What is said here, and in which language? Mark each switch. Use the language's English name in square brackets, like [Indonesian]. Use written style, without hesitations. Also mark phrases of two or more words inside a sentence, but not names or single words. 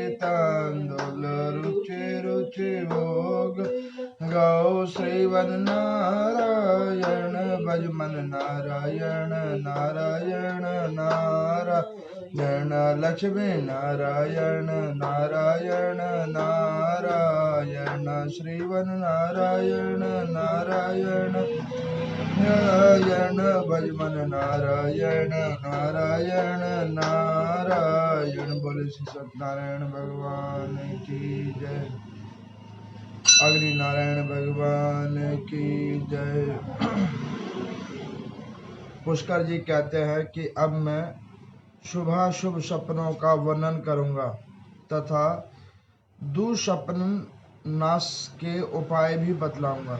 [Hindi] तांदुल रुचि रुचि भोग गौ श्रीवन नारायण भजमन नारायण नारायण नारायण लक्ष्मी नारायण नारायण नारायण श्रीवन नारायण नारायण नारायण भजमन नारायण नारायण नारायण। बोले श्री सत्यनारायण भगवान की जय। अग्नि नारायण भगवान की जय। पुष्कर जी कहते हैं कि अब मैं शुभाशुभ सपनों का वर्णन करूंगा तथा दुःस्वप्न नाश के उपाय भी बतलाऊंगा।